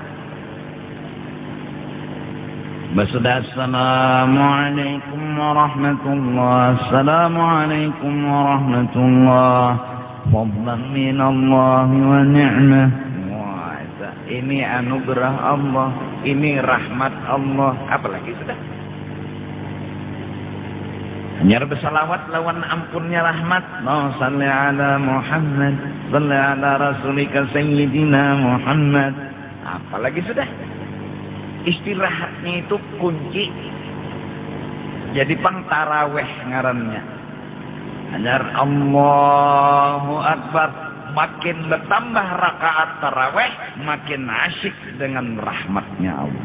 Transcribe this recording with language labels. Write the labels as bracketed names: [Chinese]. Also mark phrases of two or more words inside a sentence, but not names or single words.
[Arabic] Basudah السلام عليكم ورحمة الله السلام عليكم ورحمة الله فضلا من الله ونعمة. [Banjar] Wah, ini anugerah Allah, ini rahmat Allah. Apalagi sudah. Hanya bersalawat lawan ampunnya rahmat. [Arabic] اللهم صل على محمد، صل على رسولك سيدنا محمد. [Banjar] Apalagi sudah. Istirahatnya itu kunci. Jadi pangtaraweh ngarannya. Hanya [Arabic] الله أكبر. [Banjar] Makin bertambah rakaat taraweh, makin asyik dengan rahmatnya Allah.